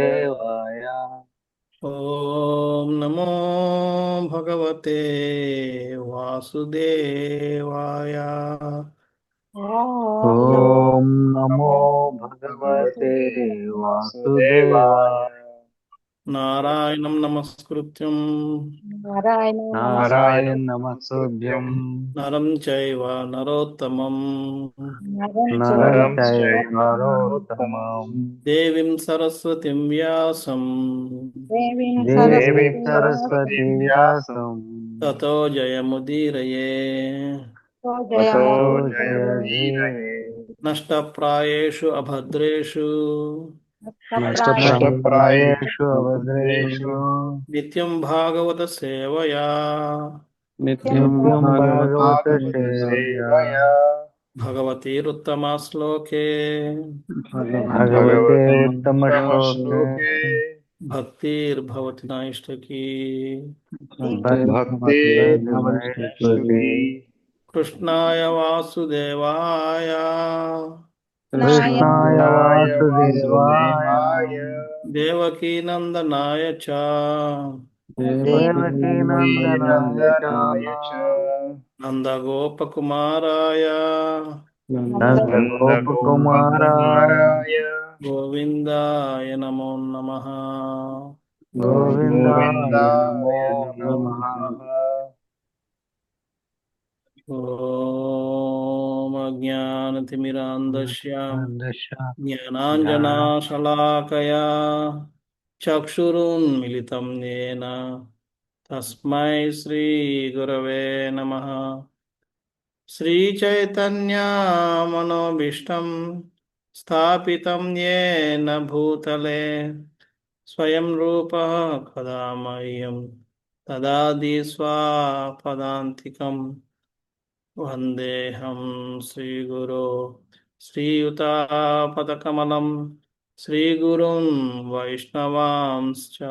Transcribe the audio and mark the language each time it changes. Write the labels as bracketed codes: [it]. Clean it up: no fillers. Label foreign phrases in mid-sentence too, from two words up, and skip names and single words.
[sa] వాసుదేవాయ. ఓం నమో భగవతే వాసుదేవాయ. ఓం నమో నమో భగవతే భగవతే వాసుదేవాయ. వాసుదేవాయ. నారాయణం నమస్కృత్యం నారాయణ నారాయణ నారాయణం నమస్తుభ్యం. నమస్కృత్యం నరం చైవ నరోత్తమం నరం నరం చైవ చైవ నరోత్తమం నరోత్తమం. దేవీం సరస్వతిం వ్యాసం దేవీం దేవీం దేవీం సరస్వతీ సరస్వతీం సరస్వతి వ్యాసం వ్యాసం. తతో జయముదీరయే. తతో తతో జయముదీరయే. నష్టప్రాయేషు అభద్రేషు నష్టప్రాయేషు నష్టప్రాయేషు అభద్రేషు భద్రేషు నిత్యం భాగవత సేవయా నిత్యం భాగవత భాగవత సేవయా. సేవయా. భగవతీరుత్తమ శ్లోకే భగవతే భగవతి ఉత్తమ ఉత్తమ శ్లోకే శ్లోకే భక్తిర్భవతి నైష్టకీ. భక్తిర్భవతి. కృష్ణాయ వాసుదేవాయ కృష్ణాయ కృష్ణాయ వాసుదేవాయ. వాసుదేవాయ. దేవకీనందనాయ చ దేవకీ నందనాయ చ. నందనాయ చ. నందగోపకుమారాయ నందగోపకుమారాయ. నందగోపకుమారాయ. గోవిందాయ నమో నమః. గోవిందాయ నమో గోవిందాయ నమో నమః. నమః. ఓం అజ్ఞానతిమిరాంధస్య దశ జ్ఞానాంజనాశలాకయా చక్షురున్మిలితం येन తస్మై శ్రీగురవే నమః. శ్రీచైతన్యమనోభీష్టం స్థాపితం येन భూతలే స్వయం రూపः కదా మह्यं దదాతి స్వపదాంతికం. వందేహం శ్రీగురో శ్రీయుతాపదకమలం శ్రీగురుం వైష్ణవాంశ్చ